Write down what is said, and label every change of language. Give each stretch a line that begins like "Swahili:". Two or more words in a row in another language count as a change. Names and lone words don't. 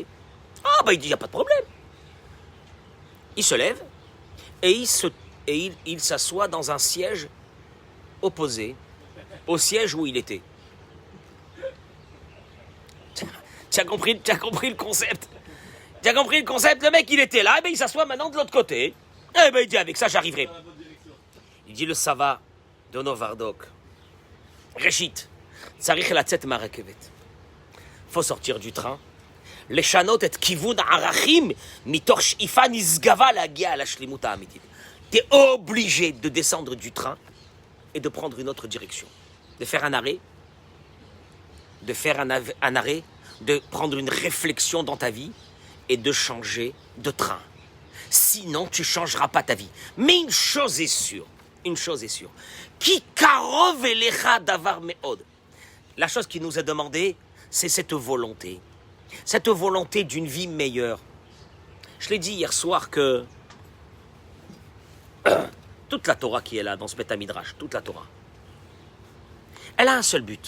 French: Ah, bah il dit, il n'y a pas de problème. Il se lève et il s'assoit dans un siège opposé au siège où il était. Tu as compris le concept? Tu as compris le concept? Le mec, il était là, et ben il s'assoit maintenant de l'autre côté. Et ben il dit, avec ça, j'arriverai. Il dit, le Sava de Novardok.
Hebrew: ראשית. צריך לצאת מהרכבת.
French: Faut sortir du train.
Hebrew: לשנות את כיוון הערכים מתוך שאיפה נשגבה להגיע לשלמות אמיתית.
French: T'es obligé de descendre du train et de prendre une autre direction. De faire un arrêt. De faire un arrêt. De prendre une réflexion dans ta vie et de changer de train. Sinon, tu ne changeras pas ta vie. Mais une chose est sûre.
Hebrew: כי קרוב אליך הדבר מאד.
French: La chose qui nous est demandée, c'est cette volonté. Cette volonté d'une vie meilleure. Je l'ai dit hier soir que toute la Torah qui est là, dans ce
Hebrew: בית מדרש,
French: toute la Torah, elle a un seul but.